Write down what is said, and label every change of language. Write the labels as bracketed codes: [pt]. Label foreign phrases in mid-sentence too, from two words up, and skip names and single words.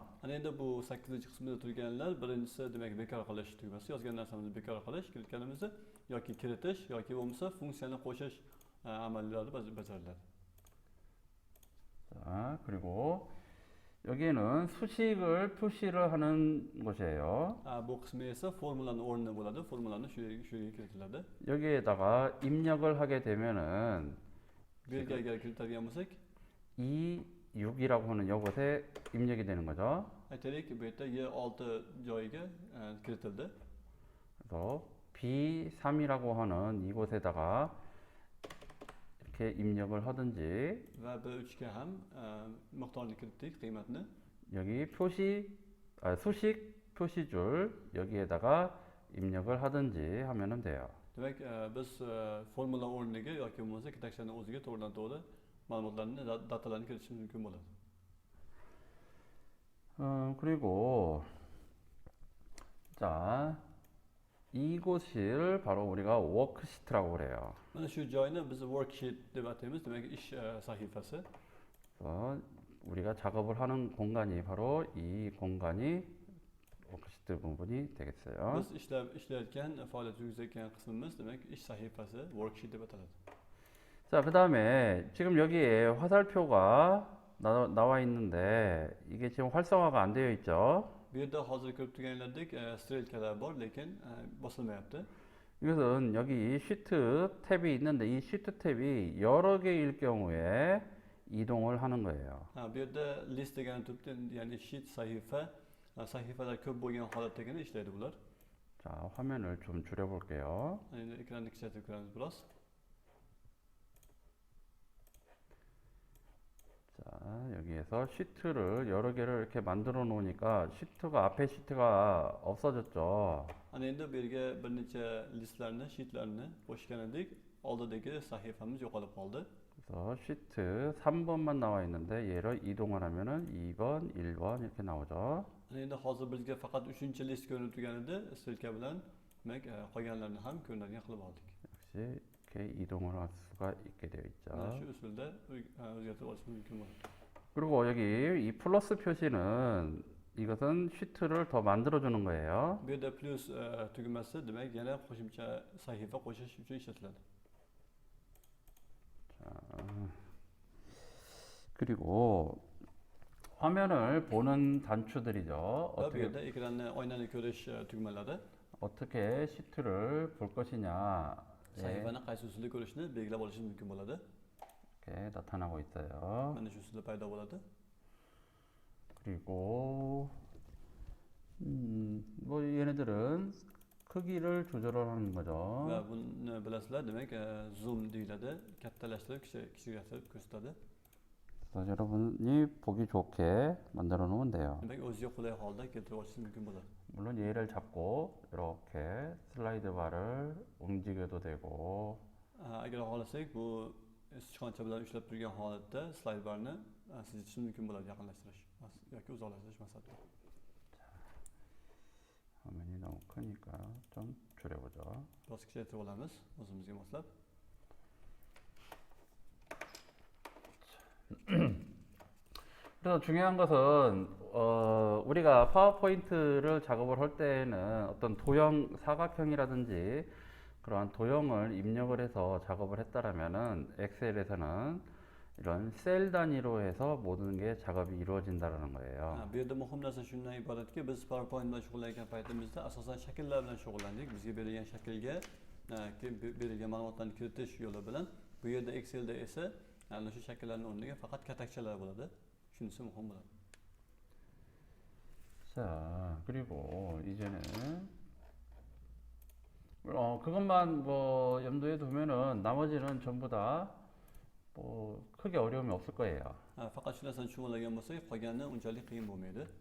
[uz] Ana endi bu 8-qismida turganlar, birinchisi demak bekor qilish tugmasi, yozgan narsamizni bekor qilish, kiritganimizda yoki kiritish yoki bo'lmasa funksiyani qo'shish amallari bajariladi. [ko] 자, 그리고 여기에는 수식을 표시를 하는 곳이에요. [uz] Bu qismi esa formulani o'rni bo'ladi, formulani shu yerga kiritiladi. [ko] 여기에다가 입력을 하게 되면은 [uz] Bu yerga agar kiritadigan bo'lsak, 2, [ko] 6이라고 하는 이곳에 입력이 되는 거죠. [uz] aytaylik, bu yerda Y6 joyiga kiritildi. [ko] 그래서 B3이라고 하는 이곳에다가 이렇게 입력을 하든지 [uz] Va B3ga ham miqdorni kiritdik, qiymatni. [ko] 여기 수식 표시줄 여기에다가 입력을 하든지 하면은 돼요. [uz] Demak, biz formula o'rniga yoki bo'lmasa kitakchani o'ziga to'g'ridan to'g'ri ma'lumotlarni, datalarni kiritishimiz mumkin bo'ladi. [ko] 그리고 자, 이곳을 바로 우리가 워크시트라고 그래요. [uz] Mana shu joyni biz worksheet deb ataymiz, demak ish sahifasi. [ko] 그래서 우리가 작업을 하는 공간이 바로 이 공간이 워크시트 부분이 되겠어요. [uz] Biz ishlayotgan, faoliyat yuritayotgan qismimiz demak ish sahifasi, worksheet deb ataladi. [ko] 자, 그 다음에 지금 여기에 화살표가 나와 있는데 이게 지금 활성화가 안 되어 있죠. [uz] Bu yerda hozir ko'rib turganlardek strelkalar bor, lekin bosilmayapti. [ko] 이것은 여기 시트 탭이 있는데 이 시트 탭이 여러 개일 경우에 이동을 하는 거예요. [uz] Bu yerda list degan turibdi, ya'ni sheet sahifalar ko'p bo'lgan holatdagina ishlaydi bular. [ko] 자, 화면을 좀 줄여볼게요. [uz] Endi ekranni kichaytirib ko'ramiz biroz. [ko] 자, 여기에서 시트를 여러 개를 이렇게 만들어 놓으니까 앞에 시트가 없어졌죠. [uz] Ana endi bu yerga bir necha listlarni, sheetlarni qo'shgan edik. Oldidagi sahifamiz yo'qolib qoldi. [ko] 그래서 시트 3번만 나와 있는데 얘를 이동을 하면은 2번, 1번 이렇게 나오죠. [uz] Ana endi hozir bizga faqat 3-list ko'rinib turgan edi. Strelka bilan demak qolganlarni ham ko'rinadigan qilib oldik. [ko] 역시 이렇게 이동을 할 수가 있게 되어 있죠. [uz] Mana shu usulda o'zgartirib olishimiz mumkin bo'ladi. [ko] 그리고 여기 이 플러스 표시는 이것은 시트를 더 만들어 주는 거예요. [uz] Bu yerda plus tugmasi demak yana qo'shimcha sahifa qo'shish uchun ishlatiladi. [ko] 그리고 화면을 보는 단추들이죠. [uz] Va bu yerda ekranni, oynani ko'rish tugmalari. [ko] 어떻게 시트를 볼 것이냐 [uz] Sahifani qaysi usulda ko'rishni belgilab olishimiz mumkin bo'ladi. [ko] 이렇게 나타나고 있어요. [uz] Mana shu usulda paydo bo'ladi. [ko] 그리고 뭐 얘네들은 크기를 조절하는 거죠. [uz] Va buni bilasizlar, demak zoom deyiladi, kattalashtirib, kichiklatib ko'rsatadi. [ko] 그래서 여러분이 보기 좋게 만들어 놓으면 돼요. [uz] Demak o'ziga qulay holda keltirib olishingiz mumkin bo'ladi. [ko] 물론 얘를 잡고 이렇게 슬라이드 바를 움직여도 되고 [uz] Agar xohlasak bu sichqoncha bilan ushlab turgan holatda slayd barni siljitish mumkin bo'ladi, yaqinlashtirish yoki uzoqlashtirish maqsadida. [ko] 화면이 너무 크니까 좀 줄여보죠. [uz] Biroz kichaytirib olamiz o'zimizga moslab. [ko] 그래서 중요한 것은 우리가 파워포인트를 작업을 할 때는 어떤 도형 사각형이라든지 그러한 도형을 입력을 해서 작업을 했다라면은 엑셀에서는 이런 셀 단위로 해서 모든 게 작업이 이루어진다라는 거예요. [uz] Bu yerda muhim narsa shundan iboratki, biz PowerPoint bilan shug'ullangan paytimizda asosan shakllar bilan shug'ullandik. Bizga berilgan shaklga berilgan ma'lumotlarni kiritish yo'li bilan. Bu yerda Excelda esa ana shu shakllarning o'rniga faqat katakchalar bo'ladi. Shunisi muhim bo'ladi. [ko] 자, 그리고 이제는 그것만 뭐 염두에 두면은 나머지는 전부 다 뭐 크게 어려움이 없을 거예요. [uz] Faqat shu narsani tushunolgan bo'lsak, qolgani unchalik qiyin bo'lmaydi.